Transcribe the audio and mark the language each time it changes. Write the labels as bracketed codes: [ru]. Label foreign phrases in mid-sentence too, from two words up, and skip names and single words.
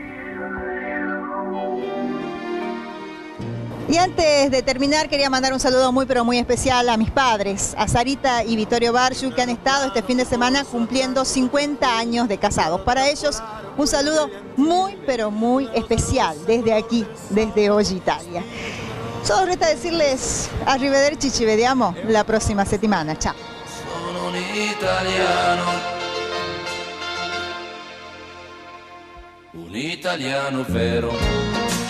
[es] Y antes de terminar quería mandar un saludo muy pero muy especial a mis padres, a Sarita y Vittorio Bargiu, que han estado este fin de semana cumpliendo 50 años de casados. Para ellos un saludo muy pero muy especial desde aquí, desde Hoy Italia. Solo resta decirles [it] arrivederci, ci vediamo la próxima settimana. Ciao. Sono un italiano vero.